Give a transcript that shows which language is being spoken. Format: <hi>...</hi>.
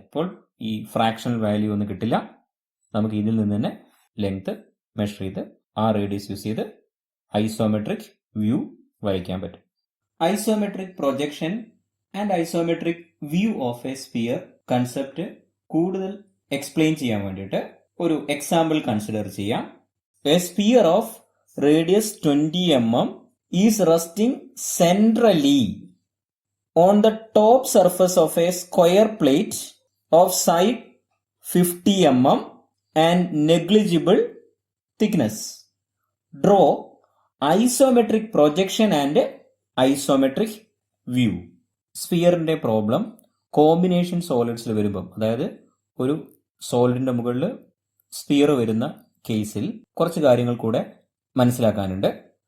<ml>അപ്പോൾ ഈ fractional value ഒന്നും കിട്ടില്ല. നമുക്ക് ഇതിൽ നിന്ന് തന്നെ ലെങ്ത് മെഷർ ചെയ്ത് ആ റേഡിയസ് യൂസ് ചെയ്ത് ഐസോമെട്രിക് വ്യൂ വരയ്ക്കാൻ പറ്റും. Isometric projection and isometric view of A sphere concept കൂടുതൽ എക്സ്പ്ലെയിൻ ചെയ്യാൻ വേണ്ടിയിട്ട് ഒരു എക്സാമ്പിൾ കൺസിഡർ ചെയ്യാം.</ml> <en>A sphere of radius 20 mm is resting centrally on the top surface of a square plate of side 50 mm and negligible thickness. Draw isometric projection and isometric view.</en> <ml>സ്ഫിയറിന്റെ problem combination സോളിഡ്സിൽ വരുമ്പം, അതായത് ഒരു സോളിഡിന്റെ മുകളിൽ sphere വരുന്ന കേസിൽ കുറച്ച് കാര്യങ്ങൾ കൂടെ മനസ്സിലാക്കാനുണ്ട്.</ml>